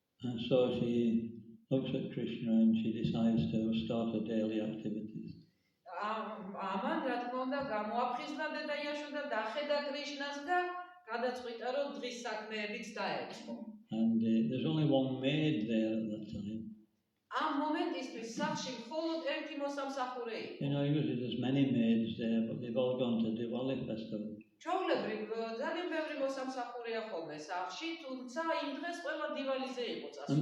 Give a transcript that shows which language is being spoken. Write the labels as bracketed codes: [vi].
[en] And so she looks at Krishna and she decides to start her daily activities. [ka] ამან რა თქმა უნდა გამოაფხიზნა დედა იაშოდა და ხედა კრიშნას და გადაწყვიტა, რომ დღის საქმეებიც დაეწყო. [en] And there's only one maid there at that time. [ka] ამ მომენტისთვის სახლში მხოლოდ ერთი მოსამსახურე იყო. [en] You know, usually there's many maids there, but they've all gone to Diwali festival. [ka] ჩვეულებრივ ძალიან ბევრი მოსამსახურეა ხოლმე სახლში, თუმცა იმ დღეს ყველა დივალიზე იყო წასული.